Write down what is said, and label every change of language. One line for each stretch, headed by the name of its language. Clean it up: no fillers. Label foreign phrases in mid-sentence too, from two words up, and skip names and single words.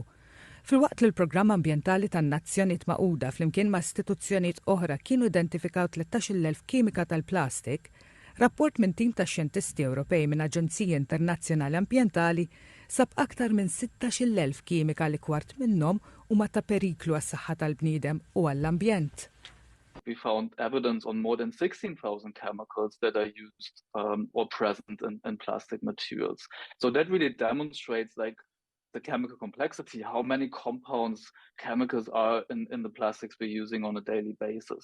Maltese: Filwaqt li l-Programm Ambjentali tan-Nazzjonijiet Magħquda flimkien ma' istituzzjonijiet oħra kienu identifikaw 13,000 kimika tal-plastik, rapport minn tim ta' xjentisti Ewropej minn Aġenziji Internazzjonali Ambjentali sab aktar minn 16,000 kimika li kwart minnhom huma ta' periklu għas-saħħa tal-bniedem u għall-ambjent.
English: We found evidence on more than 16,000 chemicals that are used or present in plastic materials. So that really demonstrates the chemical complexity, how many compounds, chemicals are in the plastics we're using on a daily basis.